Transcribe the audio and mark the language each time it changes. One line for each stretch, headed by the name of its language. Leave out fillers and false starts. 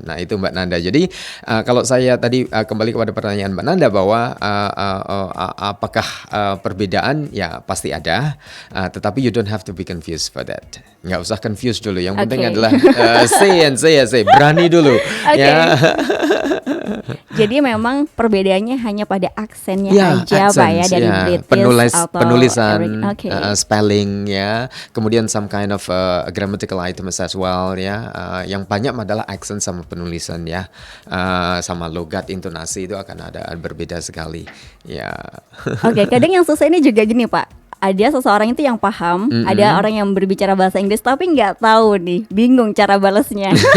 Indonesian: Nah, itu Mbak Nanda. Jadi kalau saya tadi kembali kepada pertanyaan Mbak Nanda bahwa apakah perbedaan, ya pasti ada, tetapi
English: you don't have to be confused for that.
Indonesian: Nggak usah confused dulu. Yang penting adalah say, berani dulu. Ya. Jadi memang perbedaannya hanya pada aksennya aja Pak ya, dari British atau penulisan,
English: spelling
Indonesian: ya, kemudian
English: some kind of grammatical items as well
Indonesian: ya. Yang banyak adalah accent sama penulisan ya, sama logat, intonasi itu akan ada berbeda sekali ya. Oke, kadang yang susah ini juga gini Pak. Ada seseorang itu yang paham, ada orang yang berbicara bahasa Inggris tapi nggak tahu nih, bingung cara balasnya.